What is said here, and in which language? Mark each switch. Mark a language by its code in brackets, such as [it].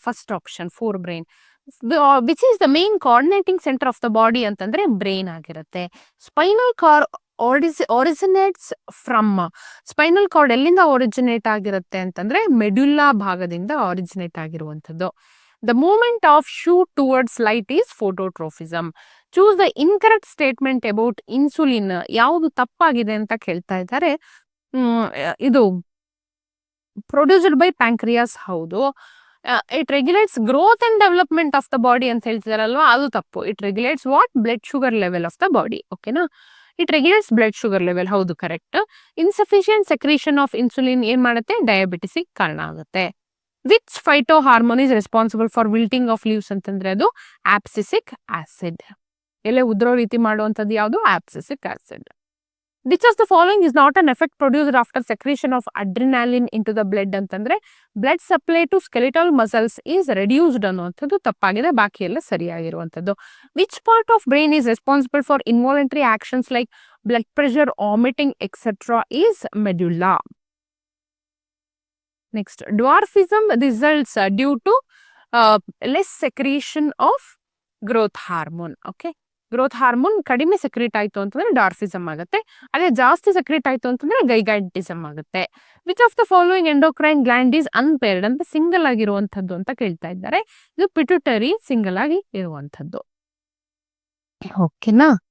[en] First option for brain. Which is the main coordinating centre of the body [kn] ಅಂತಂದ್ರೆ brain ಆಗಿರುತ್ತೆ. [en] Spinal cord originates from. [kn] Spinal cord ಎಲ್ಲಿಂದ originate ಆಗಿರುತ್ತೆ ಅಂತಂದ್ರೆ ಮೆಡ್ಯುಲ್ಲಾ ಭಾಗದಿಂದ originate ಆಗಿರುವಂಥದ್ದು. [en] The movement of shoot towards light is phototrophism. Choose the incorrect statement about insulin. [kn] ಯಾವುದು ತಪ್ಪಾಗಿದೆ ಅಂತ ಕೇಳ್ತಾ ಇದ್ದಾರೆ. [en] ಇದು produced by pancreas ಹೌದು. It regulates growth and development of the body [kn] ಅಂತ ಹೇಳ್ತಿದಾರಲ್ವಾ, ಅದು ತಪ್ಪು. [en] It regulates what? Blood sugar level of the body. ಓಕೆನಾ? It regulates blood sugar level, [kn] ಹೌದು correct. [en] insufficient secretion of insulin [kn] ಏನ್ ಮಾಡುತ್ತೆ? ಡಯಾಬಿಟಿಸ್ ಕಾರಣ ಆಗುತ್ತೆ. [en] which phyto hormone is responsible for wilting of leaves [kn] ಅಂತಂದ್ರೆ ಅದು [en] Abscisic acid. [kn] ಎಲೆ ಉದ್ರೋ ರೀತಿ ಮಾಡುವಂಥದ್ದು ಯಾವುದು? [en] Abscisic acid. Which of the following is not an effect produced after secretion of adrenaline into the blood ಅಂತಂದ್ರೆ blood supply to skeletal muscles is reduced [kn] ಅನ್ನುವಂಥದ್ದು ತಪ್ಪಾಗಿದೆ, ಬಾಕಿ ಎಲ್ಲ ಸರಿಯಾಗಿರುವಂಥದ್ದು. [en] Which part of brain is responsible for involuntary actions like blood pressure, vomiting etcetera is medulla. Next, dwarfism results due to less secretion of growth hormone. [kn] Okay, growth hormone ಕಡಿಮೆ secrete ಆಯ್ತು ಅಂತಂದ್ರೆ ಡಾರ್ಫಿಸಮ್ ಆಗುತ್ತೆ. ಅದೇ ಜಾಸ್ತಿ ಸೆಕ್ರೇಟ್ ಆಯ್ತು ಅಂತಂದ್ರೆ ಗೈಗಾಂಟಿಸಮ್ ಆಗುತ್ತೆ. [en] which of the following endocrine gland is unpaired [kn] ಅಂತ ಸಿಂಗಲ್ ಆಗಿರುವಂತದ್ದು ಅಂತ ಕೇಳ್ತಾ ಇದ್ದಾರೆ. ಇದು ಪಿಟ್ಯೂಟರಿ ಸಿಂಗಲ್ ಆಗಿ ಇರುವಂತದ್ದು. ಓಕೆನಾ?